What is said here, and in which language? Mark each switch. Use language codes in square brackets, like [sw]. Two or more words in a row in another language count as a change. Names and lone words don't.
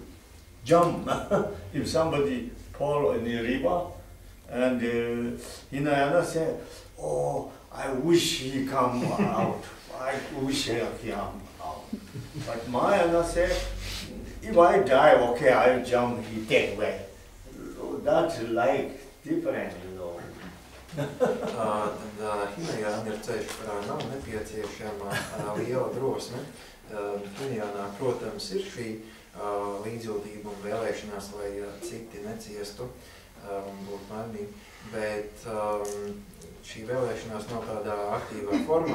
[en] If somebody fall in the river and Hinayana said, "Oh, I wish he come out. I wish he come out." But Mahayana said, "If I die, okay, I'll jump. He take away." That's like different, [lv] Hinayāna ir ceļš, kurā nav nepieciešama liela drosme. Hinayānā, protams, ir šī līdzjūtība un vēlēšanās, lai citi neciestu un būtu laimīgi, bet šī vēlēšanās nav tādā aktīvā formā.